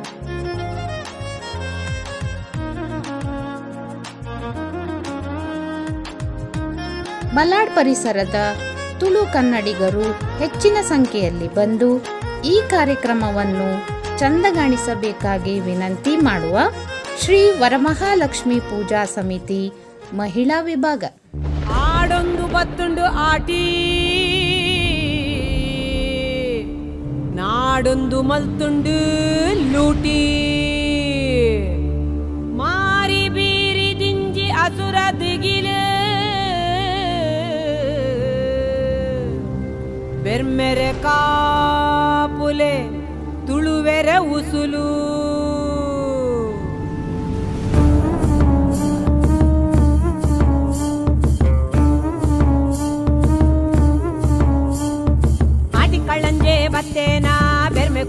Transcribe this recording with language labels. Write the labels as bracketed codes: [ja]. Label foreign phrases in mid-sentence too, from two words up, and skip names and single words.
[kn] ಮಲಾಡ್ ಪರಿಸರದ ತುಳು ಕನ್ನಡಿಗರು ಹೆಚ್ಚಿನ ಸಂಖ್ಯೆಯಲ್ಲಿ ಬಂದು ಈ ಕಾರ್ಯಕ್ರಮವನ್ನು ಚಂದಗಾಣಿಸಬೇಕಾಗಿ ವಿನಂತಿ ಮಾಡುವ ಶ್ರೀ ವರಮಹಾಲಕ್ಷ್ಮಿ ಪೂಜಾ ಸಮಿತಿ ಮಹಿಳಾ ವಿಭಾಗ. [tcy] ಆಡೊಂದು ಬತ್ತುಂಡು ಆಟಿ ನಾಡೊಂದು ಮಲ್ತುಂಡು ಲೂಟಿ ಮಾರಿ ಬೀರಿ ದಿಂಜಿ ಅಸುರ ದಿಗಿಲು ಬೆರ್ಮೆರೆ ಕಾಪುಲೆ ತುಳುವೆರೆ ಉಸುಲು ಆಟಿ ಕಳ್ಳಂಜೆ ಬತ್ತೇನಾ ಬೆರ್ಮೆ